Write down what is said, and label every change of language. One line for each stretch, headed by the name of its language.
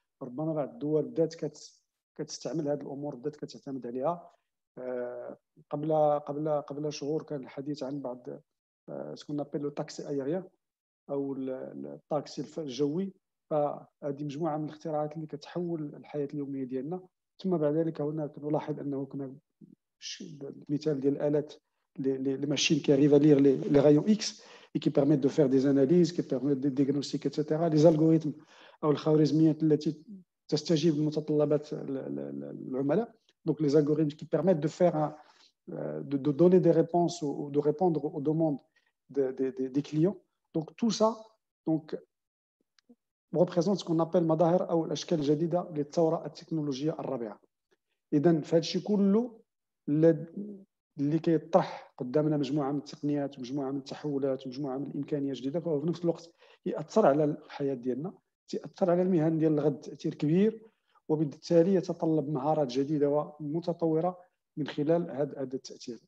Arabic: ربما بعض الدول بدات كتستعمل هذه الامور، بدات كتعتمد عليها. قبل شهور كان الحديث عن بعض سكون نابيل لو تاكسي ايريان او الطاكسي الجوي. فهذه مجموعه من الاختراعات اللي كتحول الحياه اليوميه ديالنا. ثم بعد ذلك هناك نلاحظ انه كنا المثال ديال الالات
French: les machines qui arrivent à lire les rayons X et qui permettent de faire des analyses, qui permettent de diagnostiquer, etc. Les algorithmes
Arabic: أو الخوارزميات التي تستجيب لمتطلبات العملاء.
French: Donc les algorithmes qui permettent de faire de donner des réponses ou de répondre aux demandes des clients. Donc tout ça représente ce qu'on appelle
Arabic: مظاهر أو الأشكال الجديدة للثورة التكنولوجية الرابعة. إذا فهذا الشيء كله اللي كيطرح قدامنا مجموعه من التقنيات ومجموعه من التحولات ومجموعه من الامكانيات الجديده، فهو في نفس الوقت ياثر على الحياه ديالنا، ياثر على المهن ديال الغد تاثير كبير، وبالتالي يتطلب مهارات جديده ومتطوره من خلال هذا التاثير.